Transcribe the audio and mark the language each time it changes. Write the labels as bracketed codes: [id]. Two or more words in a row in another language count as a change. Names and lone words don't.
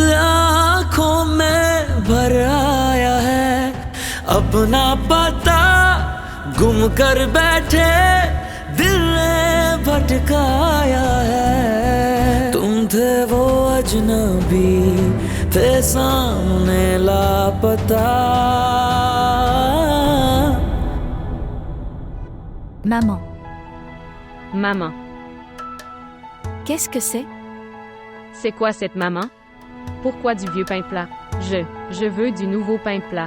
[hi] आंखों में भर आया है अपना पता गुम कर बैठे दिल ने भटकाया है तुम थे वो अजनबी थे सामने लापता [fr] Maman, Maman. Qu'est-ce que c'est? C'est quoi cette maman? Pourquoi du vieux pain plat? Je veux du nouveau pain plat.